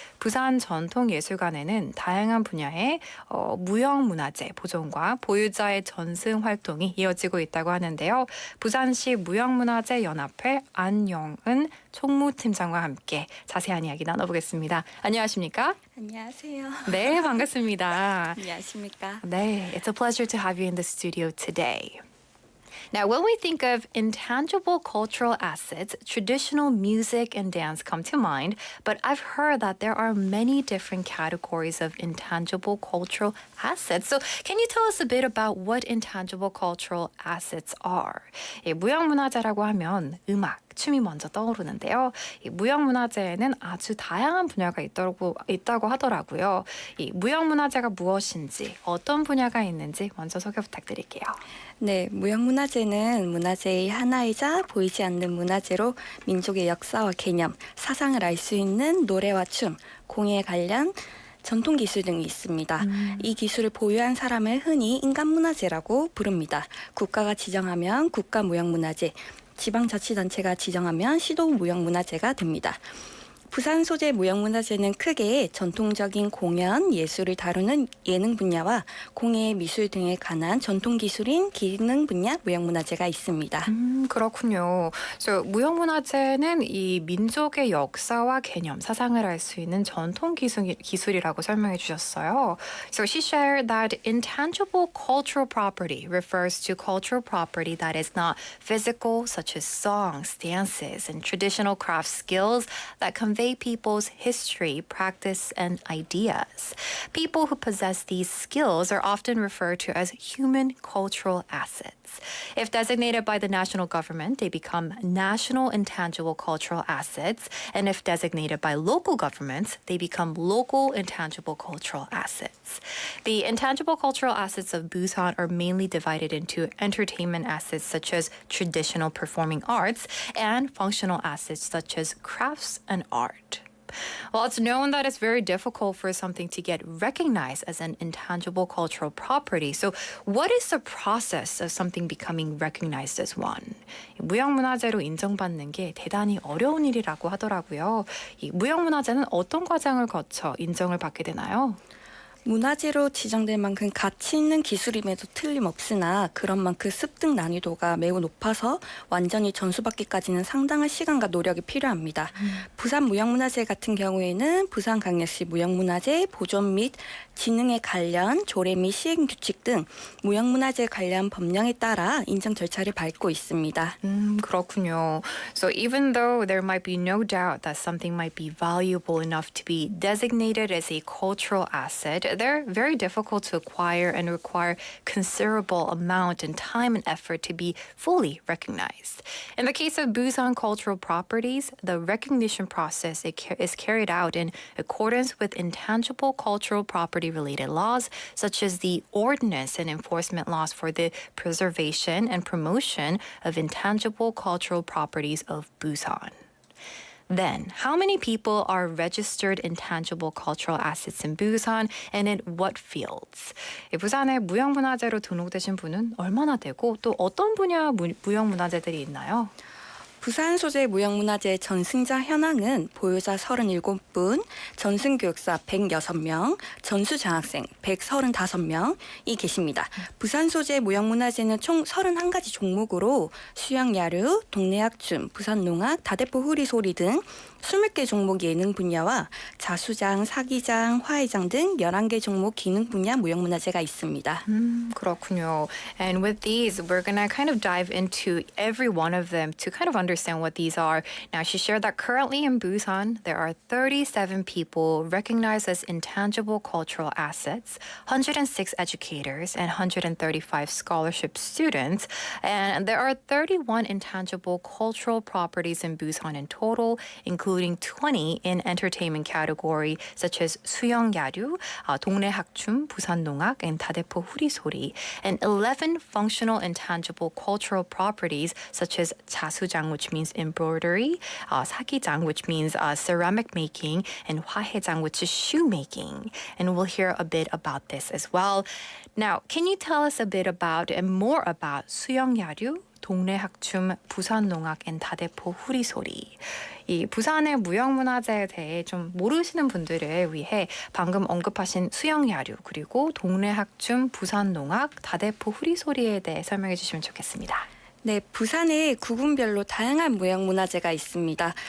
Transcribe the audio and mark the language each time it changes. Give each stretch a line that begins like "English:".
Korean: 부산 전통예술관에는 다양한 분야의 무형문화재 보존과 보유자의 전승 활동이 이어지고 있다고 하는데요. 부산시 무형문화재 연합회 안영은 총무팀장과 함께 자세한 이야기 나눠보겠습니다. 안녕하십니까? 안녕하세요. 네, 반갑습니다. 안녕하십니까?
English: 네, it's a pleasure to have you in the studio today. Now, when we think of intangible cultural assets, traditional music and dance come to mind, but I've heard that there are many different categories of intangible cultural assets. So can you tell us a bit about what intangible cultural assets are?
Korean: 예, 무형문화재라고 하면 음악, 춤이 먼저 떠오르는데요. 이 무형문화재에는 아주 다양한 분야가 있다고 하더라고요. 이 무형문화재가 무엇인지, 어떤 분야가 있는지 먼저 소개 부탁드릴게요. 네, 무형문화재는 문화재의 하나이자 보이지 않는 문화재로 민족의 역사와 개념, 사상을 알 수 있는 노래와 춤, 공예 관련 전통 기술 등이 있습니다. 이 기술을 보유한 사람을 흔히 인간문화재라고 부릅니다. 국가가 지정하면 국가무형문화재, 지방자치단체가 지정하면 시도무형문화재가 됩니다. 부산 소재 무형문화재는 크게 전통적인 공연, 예술을 다루는 예능 분야와 공예, 미술 등에 관한 전통 기술인 기능 분야 무형문화재가 있습니다. 그렇군요. So, 무형문화재는 이 민족의 역사와 개념, 사상을 알 수 있는 전통 기술이라고 설명해 주셨어요.
English: So she shared that intangible cultural property refers to cultural property that is not physical, such as songs, dances, and traditional craft skills that convey people's history, practice, and ideas. People who possess these skills are often referred to as human cultural assets. If designated by the national government, they become national intangible cultural assets. And if designated by local governments, they become local intangible cultural assets. The intangible cultural assets of Busan are mainly divided into entertainment assets such as traditional performing arts and functional assets such as crafts and art. Well, it's known that it's very difficult for something to get recognized as an intangible cultural property. So, what is the process of something becoming recognized as one?
Korean: 무형문화재로 인정받는 게 대단히 어려운 일이라고 하더라고요. 이 무형문화재는 어떤 과정을 거쳐 인정을 받게 되나요? 문화재로 지정될 만큼 가치 있는 기술임에도 틀림없으나 그런 만큼 습득 난이도가 매우 높아서 완전히 전수받기까지는 상당한 시간과 노력이 필요합니다. 부산 무형문화재 같은 경우에는 부산광역시 무형문화재 보존 및 진흥에 관련 조례 및 시행 규칙 등 무형문화재 관련 법령에 따라 인정 절차를 밟고 있습니다. 그렇군요.
English: So even though there might be no doubt that something might be valuable enough to be designated as a cultural asset, they're very difficult to acquire and require considerable amount and time and effort to be fully recognized. In the case of Busan cultural properties, the recognition process is carried out in accordance with intangible cultural property related laws, such as the ordinance and enforcement laws for the preservation and promotion of intangible cultural properties of Busan. Then, how many people are registered intangible cultural assets in Busan and in what fields?
Korean: 부산에 무형문화재로 등록되신 분은 얼마나 되고 또 어떤 분야 무형문화재들이 있나요? 부산 소재 무형문화재 전승자 현황은 보유자 37분, 전승교육사 106명, 전수장학생 135명이 계십니다. 부산 소재 무형문화재는 총 31가지 종목으로 수영야류, 동네학춤, 부산농악, 다대포 후리소리 등 20개 종목 예능 분야와 자수장, 사기장, 화해장 등 11개 종목 기능 분야 무형문화재가 있습니다. 그렇군요.
English: And with these, we're going to kind of dive into every one of them to kind of understand what these are. Now, she shared that currently in Busan, there are 37 people recognized as intangible cultural assets, 106 educators, and 135 scholarship students. And there are 31 intangible cultural properties in Busan in total, including 20 in entertainment category, such as 수영야류, 동네학춤, 부산농악, and 다대포 후리소리, and 11 functional intangible cultural properties, such as 자수장, which means embroidery, 사기장, which means ceramic making, and 화해장, which is shoemaking. And we'll hear a bit about this as well. Now, can you tell us a bit about and more about 수영야류, 동네학춤, 부산농악, and 다대포 후리소리?
Korean: 이 부산의 무형문화재에 대해 좀 모르시는 분들을 위해 방금 언급하신 수영야류 그리고 동네학춤, 부산농악, 다대포 후리소리에 대해 설명해 주시면 좋겠습니다. 네, 부산에 구군별로 다양한 무형문화재가 있습니다.